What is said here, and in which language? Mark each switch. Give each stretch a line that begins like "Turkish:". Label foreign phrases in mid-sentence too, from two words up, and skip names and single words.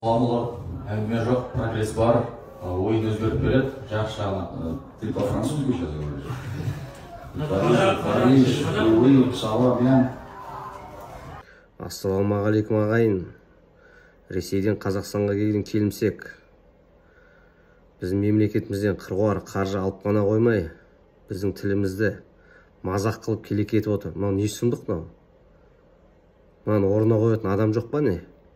Kazakh: Ламылық әңгіме жоқ, прогресс бар, ойын өзгеріп береді, жақсы жағына.
Russian: Ты по-французски сейчас говоришь?
French: Париж, oui, ça va bien.
Kazakh: Ассалаумағалейкум ағайын. Ресейден Қазақстанға келген келімсек. Біздің мемлекетімізден қыруар қаржы алып қана қоймай, біздің тілімізді мазақ қылып келекетіп отыр. Мынау не сұмдық мынау? Мынаны орнына қоятын адам жоқ па не?